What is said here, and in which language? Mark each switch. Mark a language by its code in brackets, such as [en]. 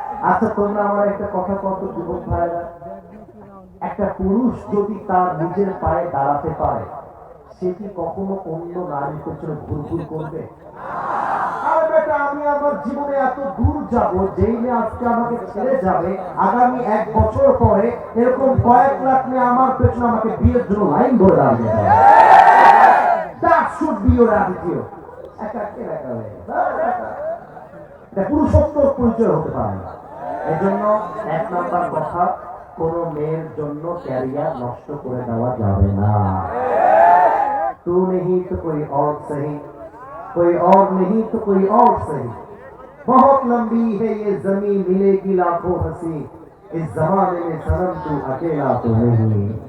[bn] আচ্ছা তোমরা আমার একটা কথা কত যুবক ভাইরা, একটা পুরুষ যদি তার নিজের পায়ে দাঁড়াতে পারে সে কি কখনো অন্য নারীর পেছনে ঘুরঘুর করবে? আরে বেটা, আমি আমার জীবনে এত দূর যাব, যেই মেয়ে আজকে আমাকে ছেড়ে যাবে আগামী 1 বছর পরে এরকম কয়েক লাখ মেয়ে আমার পেছনে আমাকে বিয়ের জন্য লাইন ধরে দাঁড়িয়ে যাবে। [en] That should be your attitude. [bn] এটা পুরুষত্ব পরিচয় হতে পারে না। এজন্য 1 নাম্বার কথা, কোন মেয়ের জন্য ক্যারিয়ার নষ্ট করে দেওয়া যাবে না। [hi] तू नहीं तो कोई और सही, कोई और नहीं तो कोई और सही, बहुत लंबी है ये जमीन, मिलेगी लाखों हंसी, इस जमाने में सनम तू अकेला तो नहीं।